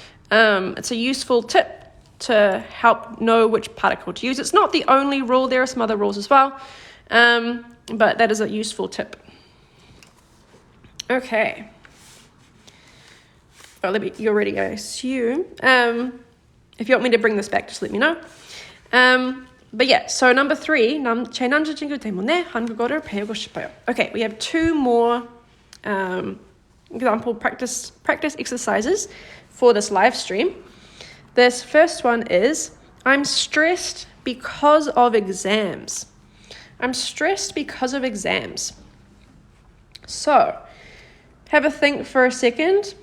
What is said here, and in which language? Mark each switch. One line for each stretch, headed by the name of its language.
English: It's a useful tip to help know which particle to use. It's not the only rule. There are some other rules as well, but that is a useful tip. Okay. Well, you're ready, I assume. If you want me to bring this back, just let me know. But yeah, so number 3,
Korean: 제 남자친구 때문에 한국어를 배우고 싶어요.
English: Okay, we have 2 more example practice exercises for this live stream. This first one is, I'm stressed because of exams. I'm stressed because of exams. So, have a think for a second.